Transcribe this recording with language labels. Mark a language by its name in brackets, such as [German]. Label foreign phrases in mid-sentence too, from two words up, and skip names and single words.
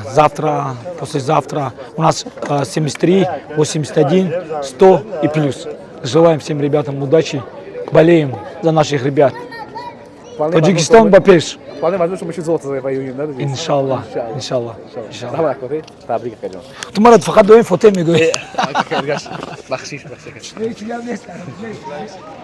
[Russian] Завтра, послезавтра у нас 73, 81, 100 и плюс. Желаем всем ребятам удачи. Болеем за наших ребят. Таджикистан бапеш. Вполне возможно, что мы еще золото завоюем, да? Иншаллах. Давай, [Tajik] Акаджон. Табрик, Акаджон. Тумарат факат доим фото мигуи. Бахшиш.